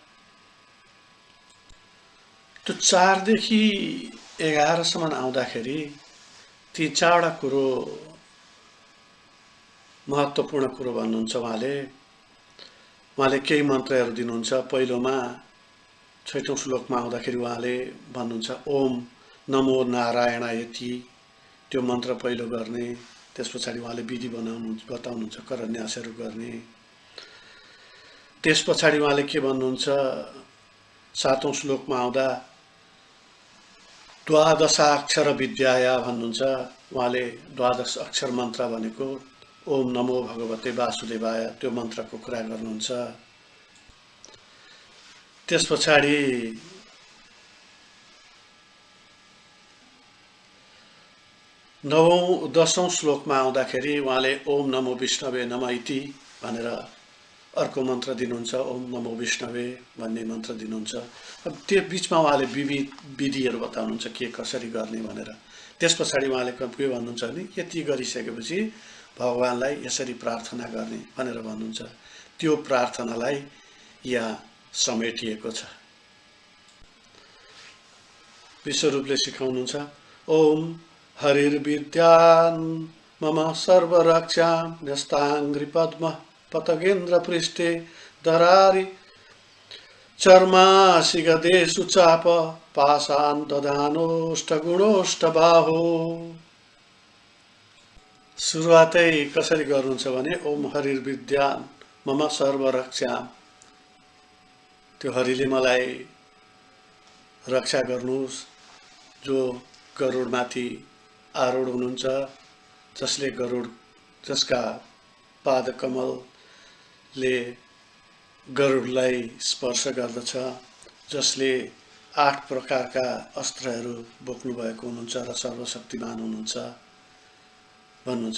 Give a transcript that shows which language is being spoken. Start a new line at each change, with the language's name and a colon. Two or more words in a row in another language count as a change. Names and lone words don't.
Nepali: त्यो 4 देखि 11 सम्म आउँदाखेरि ती 4वटा कुरो महत्त्वपूर्ण कुरो भन्नुहुन्छ। उहाँले केही मन्त्रहरू दिनुहुन्छ। पहिलोमा 6औं श्लोकमा आउँदाखेरि उहाँले भन्नुहुन्छ
Sanskrit: ओम नमो नारायणायति,
Nepali: त्यो मन्त्र पहिलो गर्ने। त्यस पछाडि उहाँले विधि बताउनुहुन्छ, करन्यासहरू गर्ने। त्यस पछाडि उहाँले के भन्नुहुन्छ, 7औं श्लोकमा आउँदा
Sanskrit: द्वादशाक्षर विद्याया
Nepali: भन्नुहुन्छ। उहाँले 12 अक्षर मन्त्र भनेको
Sanskrit: ओम नमो भगवते वासुदेवाय,
Nepali: त्यो मन्त्रको कुरा गर्नुहुन्छ। त्यस पछाडि 10औं श्लोकमा आउँदाखेरि उहाँले
Sanskrit: ओम नमो विष्णवे नमः इति
Nepali: भनेर अर्को मन्त्र दिनुहुन्छ।
Sanskrit: ओम नमो विष्णवे
Nepali: भन्ने मन्त्र दिनुहुन्छ। अब त्यो बिचमा उहाँले विधिहरू बताउनुहुन्छ के कसरी गर्ने भनेर। त्यस पछाडि उहाँले के भन्नुहुन्छ भने यति गरिसकेपछि भगवानलाई यसरी प्रार्थना गर्ने भनेर भन्नुहुन्छ। त्यो प्रार्थनालाई यहाँ समेटिएको छ। विश्वरूपले सिकाउनुहुन्छ
Sanskrit: ओम हरिर्विद्यान् मम सर्वरक्षां न्यस्ताङ्घ्रि पद्म पतगेन्द्र पृष्ठे दरारि चर्मासिगदेषु चाप पाशान् दधानोष्ट बाहो।
Nepali: सुरुवातै कसरी गर्नुहुन्छ भने
Sanskrit: ओम हरिर्विद्यान् मम सर्वरक्षां,
Nepali: त्यो हरिले मलाई रक्षा गर्नुहोस्, जो गरुडमाथि आरूढ हुनुहुन्छ, जसका पादकमलले गरुडलाई स्पर्श गर्दछ, जसले 8 प्रकारका अस्त्रहरू बोक्नुभएको हुनुहुन्छ र सर्वशक्तिमान हुनुहुन्छ भन्नुहुन्छ।